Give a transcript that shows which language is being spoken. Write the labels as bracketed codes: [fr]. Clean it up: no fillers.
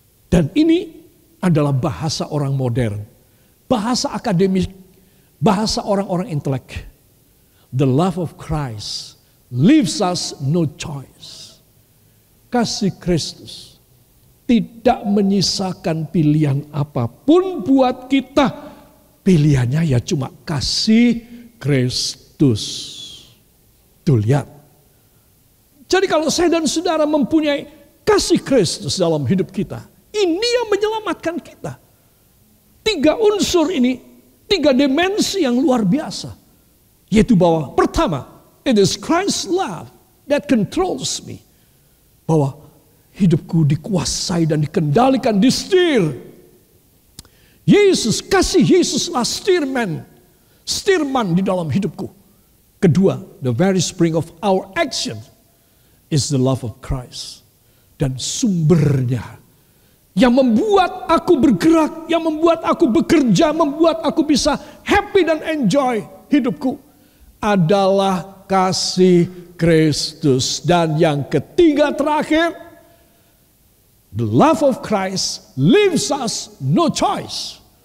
[id] Dan ini adalah bahasa orang modern. Bahasa akademik, bahasa orang-orang intelek. [en] The love of Christ leaves us no choice. [id] Kasih Kristus tidak menyisakan pilihan apapun buat kita. Pilihannya ya cuma kasih Kristus. Tuh lihat. Jadi kalau saya dan saudara mempunyai kasih Kristus dalam hidup kita, ini yang menyelamatkan kita. 3 unsur ini, 3 dimensi yang luar biasa. Yaitu bahwa pertama, [en] it is Christ's love that controls me. [id] Bahwa hidupku dikuasai dan dikendalikan, disetir. Yesus, kasih Yesuslah stirman di dalam hidupku. Kedua, [en] the very spring of our action is the love of Christ. [id] Dan sumbernya yang membuat aku bergerak, yang membuat aku bekerja, membuat aku bisa happy dan enjoy hidupku adalah kasih Kristus. Dan yang ketiga terakhir, [en] the love of Christ leaves us no choice.